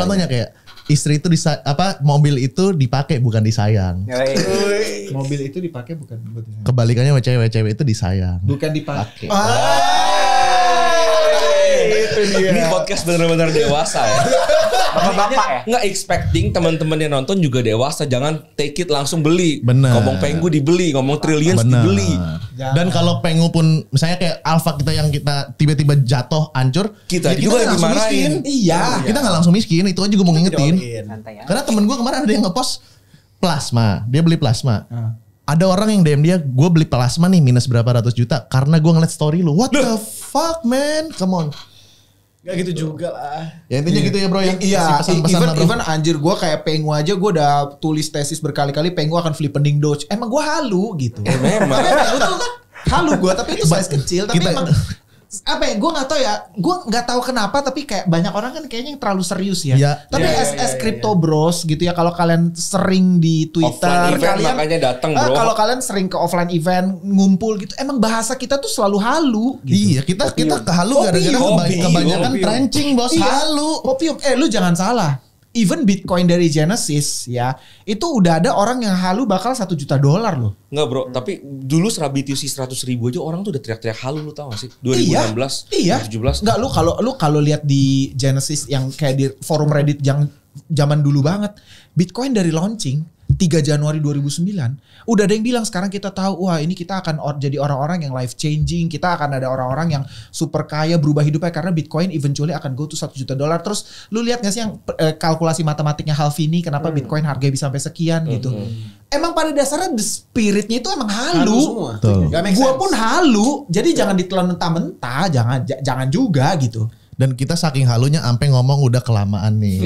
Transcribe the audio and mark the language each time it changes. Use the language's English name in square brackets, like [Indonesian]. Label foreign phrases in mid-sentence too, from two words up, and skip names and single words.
[Indonesian] contohnya kayak istri itu mobil itu dipakai bukan disayang. Mobil itu dipakai bukan buat disayang. Kebalikannya cewek itu disayang. Bukan dipakai. Itu dia. Ini podcast benar-benar dewasa ya. Bapak-bapak ya. Nggak expecting teman-teman yang nonton juga dewasa. Jangan [English] take it [Indonesian] langsung beli. Bener. Ngomong Penggu dibeli, ngomong Trillions Bener. dibeli. Dan kalau Pengu pun misalnya kayak Alpha kita yang kita tiba-tiba jatuh hancur, Kita ya juga nggak langsung dimarahin. miskin. Iya. Kita nggak langsung miskin, itu aja gue mau ngingetin. Santai ya. Karena temen gue kemarin ada yang ngepost plasma, dia beli plasma. Ada orang yang DM dia, gue beli plasma nih minus berapa ratus juta karena gue ngeliat story lu. [English] What the fuck man, come on. [Indonesian] Gak gitu juga lah. Ya intinya gitu ya bro ya. Iya, Kasih pesan-pesan lah, bro. even anjir gue kayak Pengu aja gue udah tulis tesis berkali-kali Pengu akan flippening Doge. Emang gue halu gitu. Memang. Tapi Pengu tuh halu gue, tapi itu size kecil. Tapi Kita- emang apa ya? Gue nggak tahu ya. Gue nggak tahu kenapa. Tapi kayak banyak orang kan kayaknya yang terlalu serius ya. Iya. Tapi [English] as crypto bros [Indonesian] gitu ya. Kalau kalian sering di Twitter, [English] Offline event [Indonesian] kalian makanya datang, bro. Kalau kalian sering ke [English] offline event [Indonesian] ngumpul gitu, emang bahasa kita tuh selalu halu. Gitu. Iya, kita kehalu gara-gara Hobi. kebanyakan Hobi. trenching bos. Iya, Halu. Opium. Lu jangan salah. Even Bitcoin dari Genesis ya, itu udah ada orang yang halu bakal $1 juta loh. Enggak bro, tapi dulu BTC 100.000 aja orang tuh udah teriak-teriak halu, lu tau gak sih? 2016, Iya. 2017. Enggak, lu kalau lihat di Genesis yang kayak di forum Reddit yang zaman dulu banget. Bitcoin dari launching 3 Januari 2009 udah ada yang bilang sekarang kita tahu wah ini kita akan jadi orang-orang yang [English] life changing, [Indonesian] kita akan ada orang-orang yang super kaya berubah hidupnya karena Bitcoin eventually akan [English] go to [Indonesian] $1 juta. Terus lu lihat gak sih yang kalkulasi matematiknya Halvini kenapa Bitcoin harganya bisa sampai sekian gitu. Emang pada dasarnya [English] the spiritnya [Indonesian] itu emang halu. semua. Gak make Gua sense. pun halu, jadi jangan ditelan mentah-mentah, jangan juga gitu. Dan kita saking halunya sampai ngomong udah kelamaan nih.